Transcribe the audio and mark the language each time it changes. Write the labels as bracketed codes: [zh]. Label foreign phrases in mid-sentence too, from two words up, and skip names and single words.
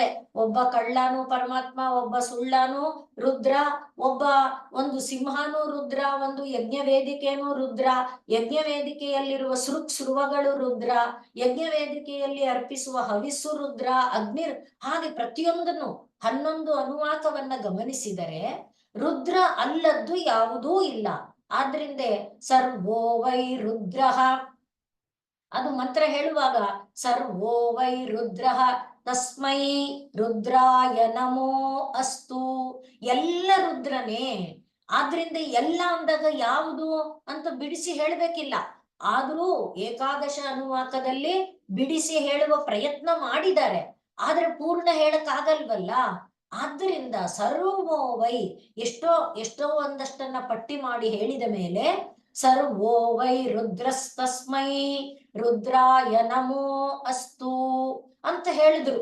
[kn] ಒಬ್ಬ ಕಳ್ಳಾನು ಪರಮಾತ್ಮ, ಒಬ್ಬ ಸುಳ್ಳಾನು ರುದ್ರ, ಒಬ್ಬ ಒಂದು ಸಿಂಹನೂ ರುದ್ರ, ಒಂದು ಯಜ್ಞ ವೇದಿಕೆನೂ ರುದ್ರ, ಯಜ್ಞ ವೇದಿಕೆಯಲ್ಲಿರುವ ಸೃಕ್ಸೃವಗಳು ರುದ್ರ, ಯಜ್ಞ ವೇದಿಕೆಯಲ್ಲಿ ಅರ್ಪಿಸುವ ಹವಿಸ್ಸು ರುದ್ರ, ಅಗ್ನಿ, ಹಾಗೆ ಪ್ರತಿಯೊಂದನ್ನು 11 ಅನುವಾಕವನ್ನ ಗಮನಿಸಿದರೆ ರುದ್ರ ಅಲ್ಲದ್ದು ಯಾವುದೂ ಇಲ್ಲ. ಆದ್ರಿಂದ [sa] ಸರ್ವೋ ವೈ ರುದ್ರ, [kn] ಅದು ಮಂತ್ರ ಹೇಳುವಾಗ [sa] ಸರ್ವೋ ವೈ ರುದ್ರ ತಸ್ಮೈ ರುದ್ರಾಯ ನಮೋ ಅಸ್ತು, [kn] ಎಲ್ಲ ರುದ್ರನೇ. ಆದ್ರಿಂದ ಎಲ್ಲ ಅಂದಾಗ ಯಾವುದು ಅಂತ ಬಿಡಿಸಿ ಹೇಳಬೇಕಿಲ್ಲ. ಆದ್ರೂ ಏಕಾದಶ ಅನುವಾಕದಲ್ಲಿ ಬಿಡಿಸಿ ಹೇಳುವ ಪ್ರಯತ್ನ ಮಾಡಿದ್ದಾರೆ, ಆದ್ರೆ ಪೂರ್ಣ ಹೇಳಕ್ಕಾಗಲ್ವಲ್ಲ. ಆದ್ದರಿಂದ [sa] ಸರ್ವೋ ವೈ [kn] ಎಷ್ಟೋ ಒಂದಷ್ಟನ್ನ ಪಟ್ಟಿ ಮಾಡಿ ಹೇಳಿದ ಮೇಲೆ [sa] ಸರ್ವೋ ವೈ ರುದ್ರಸ್ತಸ್ಮೈ ರುದ್ರಾಯ ನಮೋ ಅಸ್ತು [kn] ಅಂತ ಹೇಳಿದ್ರು.